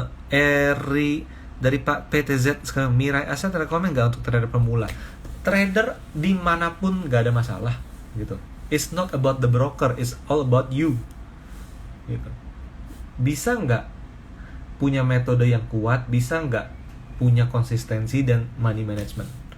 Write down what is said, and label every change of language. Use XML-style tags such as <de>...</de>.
<id>Eri dari Pak PTZ sekarang, Mirai Asset rekomen nggak untuk trader pemula? Trader dimanapun nggak ada masalah gitu.</id> <en>It's not about the broker, it's all about you gitu.</en> <id>Bisa nggak punya metode yang kuat, bisa nggak punya konsistensi dan money management.</id>